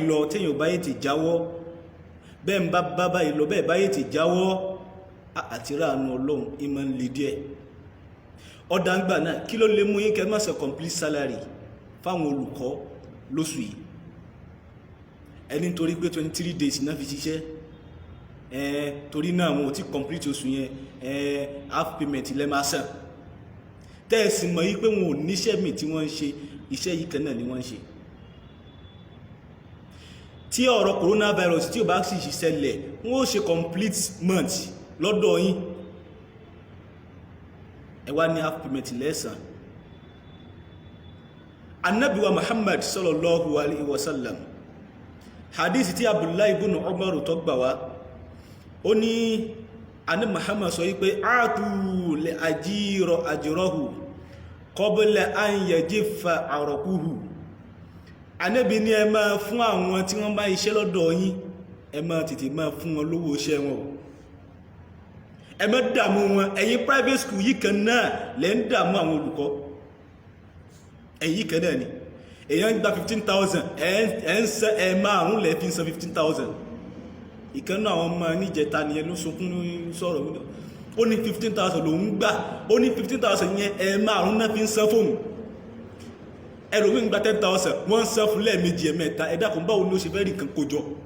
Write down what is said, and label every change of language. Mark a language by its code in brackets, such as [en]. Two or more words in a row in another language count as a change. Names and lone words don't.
[yo] lọ téèyàn bá yìí ti jáwọ́ bẹ́ẹ̀ ń bá báyìí lọ bẹ́ẹ̀ bá yìí ti jáwọ́ àti ráàánú ọlọ́run ìmọ̀ ń le díẹ̀ ọ̀dà ń gbà náà kí ló lè mú yín kẹ́ má ṣe [en] complete salary [yo] fáwọn olùkọ́ lóṣù yìí ẹni torí pé 23 days náà fi ṣiṣẹ́ torí náà wọn ò tí complete oṣù yẹn [en] half payment [yo] lẹ́ máa san tẹ́ẹ̀sì mọ̀ yí pé wọn ò níṣẹ́ mi tí wọ́n ń ṣe iṣẹ́ yìí kan náà ni wọ́n ń ṣe tí ọ̀rọ̀ coronavirus tí ò bá sì ṣẹlẹ̀ wọ́n ó ṣe [en] complete month [yo] lọ́dọ̀ yín ẹ wá ní [en] half payment [yo] lẹ́sàn Ànábì wa Muhammad [ar] صلى الله عليه وسلم [yo] hadith tí Abdullahi ibn Umar tó gbà wá ó ní Ànábì Muhammad sọ wípé [ar] أعطوا الأجير أجره قبل أن يجف عرقه [yo] Ànábì ní ẹ máa fún àwọn tí wọ́n bá iṣẹ́ lọ́dọ̀ yín ẹ máa tètè máa fún wọn lówó iṣẹ́ wọn ẹ má dààmú wọn ẹ̀yin [en] private school [yo] yìí kan náà lẹ́ ń dààmú àwọn olùkọ́ ẹ̀yin kan náà ni èèyàn ń gba 15,000 ẹ̀ ń sẹ́ ẹ̀ márùn-ún lẹ́ fi ń san 15,000 ìkan náà àwọn ọmọ níjẹta nìyẹn ló sunkún sọ̀rọ̀ ó ní 15,000 lòún gbà ó ní 15,000 yẹn ẹ̀ márùn-ún náà fi ń san fóònù ẹlòmíì ń gba 10,000 wọ́n ń san fún lẹ́ẹ̀mejì ẹ̀mẹ́ta ẹ dákun báwo ni ó ṣe fẹ́ rí nǹkan kójọ